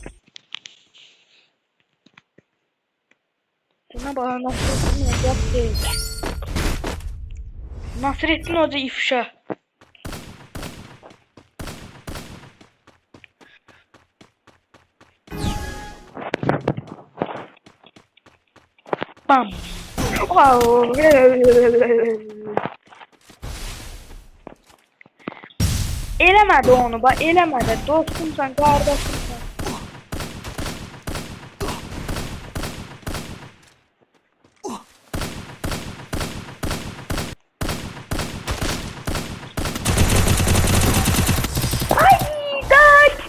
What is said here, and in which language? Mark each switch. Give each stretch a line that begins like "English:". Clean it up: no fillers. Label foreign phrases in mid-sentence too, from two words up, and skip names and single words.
Turkish: Buna bak Nasrettin Hoca değil. Nasrettin Hoca ifşa. Bam. Wow.
Azerbaijani: Eləmədi onu, bax, eləmədi. Dostumsan, qardaşımsan. Ay, day!